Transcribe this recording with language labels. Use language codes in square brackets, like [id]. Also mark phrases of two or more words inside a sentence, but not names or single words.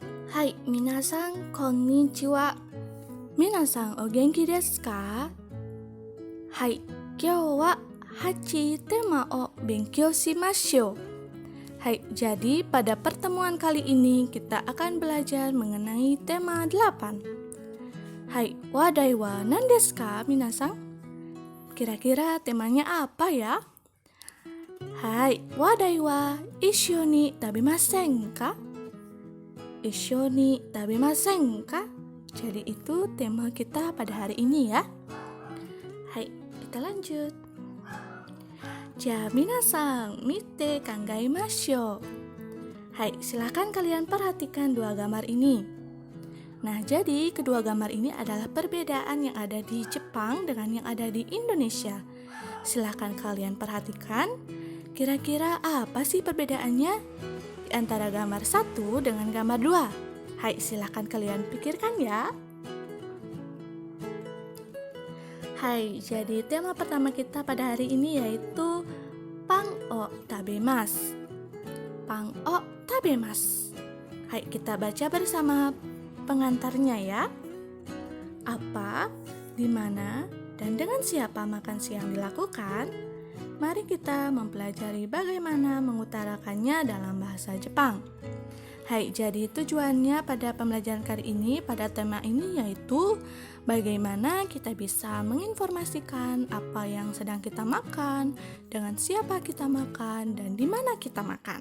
[ja] はい、皆さん、こんにちは。皆さん、お元気ですか？はい、今日は8 temaを勉強しましょう. [id] Hai, jadi pada pertemuan kali ini kita akan belajar mengenai tema 8. Hai, [ja] 話題は何ですか、皆さん? [id] Kira-kira temanya apa ya? Hai, [ja] 話題は一緒に食べませんか? 一緒に食べませんか? [id] Jadi itu tema kita pada hari ini ya. Hai, kita lanjut. [ja] じゃ、皆さん、見てかんがいましょう. [id] Hai, silakan kalian perhatikan dua gambar ini. Nah, jadi kedua gambar ini adalah perbedaan yang ada di Jepang dengan yang ada di Indonesia. Silakan kalian perhatikan, kira-kira apa sih perbedaannya di antara gambar 1 dengan gambar 2? Hai, silakan kalian pikirkan ya. Hai, jadi tema pertama kita pada hari ini yaitu [ja] パンを食べます. パンを食べます. [id] Hai, kita baca bersama pengantarnya ya. Apa, di mana, dan dengan siapa makan siang dilakukan? Mari kita mempelajari bagaimana mengutarakannya dalam bahasa Jepang. Hai, jadi tujuannya pada pembelajaran kali ini pada tema ini yaitu bagaimana kita bisa menginformasikan apa yang sedang kita makan, dengan siapa kita makan, dan di mana kita makan.